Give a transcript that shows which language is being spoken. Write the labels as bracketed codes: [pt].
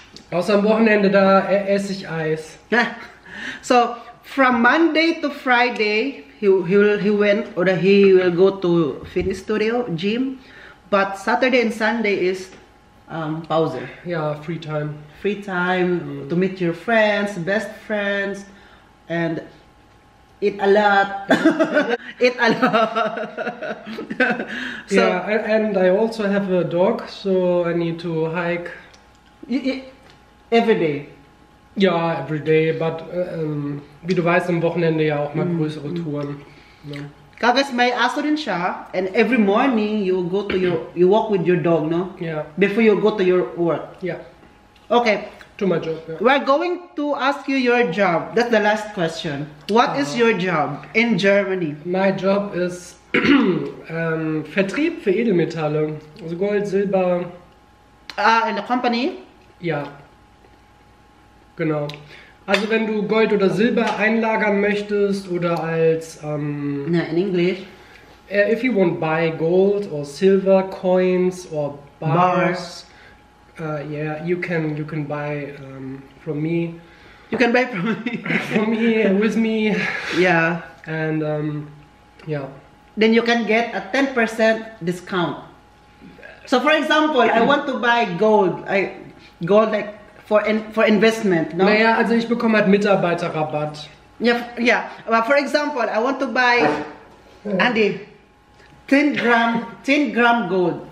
[de] Außer am Wochenende, da esse ich Eis. [en] So, from Monday to Friday, he will go to fitness studio, gym. But Saturday and Sunday is Pause. Ja, Free Time. Free time to meet your friends, best friends, and eat a lot. Eat a lot. So, Yeah, and I also have a dog, so I need to hike. Every day. [de] Ja, [en] every day, but [de] wie du weißt, am Wochenende ja auch mal größere Touren. Ja. [tl] Kagas may aso din siya, [en] and every morning you walk with your dog, no? Yeah. Before you go to your work. Yeah, Okay, to my job. Yeah. we're going to ask you your job. That's the last question. What is your job in Germany? My job is [de] Vertrieb für Edelmetalle, also Gold, Silber. [en] In the company? [de] Ja, genau. Also wenn du Gold oder Silber einlagern möchtest oder als [en] No, in English. if you want buy gold or silver coins or bars, yeah, you can buy from me. You can buy from me. From me with me, Yeah. and yeah. Then you can get a 10% discount. So for example, I want to buy gold. Gold like for investment, no? [de] Naja, also ich bekomme halt Mitarbeiterrabatt. [en] Yeah. But for example, I want to buy Andy 10 gram gold.